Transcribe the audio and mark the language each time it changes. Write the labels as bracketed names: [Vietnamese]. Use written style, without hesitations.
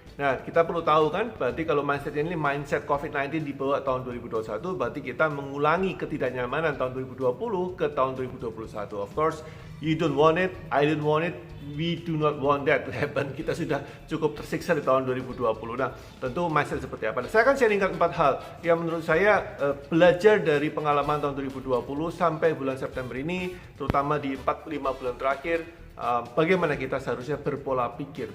[Indonesian] Nah, kita perlu tahu kan, berarti kalau mindset ini mindset COVID-19 dibawa tahun 2021, berarti kita mengulangi ketidaknyamanan tahun 2020 ke tahun 2021. [English] Of course, you don't want it, I don't want it, we do not want that to happen. [Indonesian] Kita sudah cukup tersiksa di tahun 2020. Nah, tentu mindset seperti apa? Nah, saya akan sharingkan 4 hal yang menurut saya belajar dari pengalaman tahun 2020 sampai bulan September ini, terutama di 4-5 bulan terakhir, bagaimana kita seharusnya berpola pikir.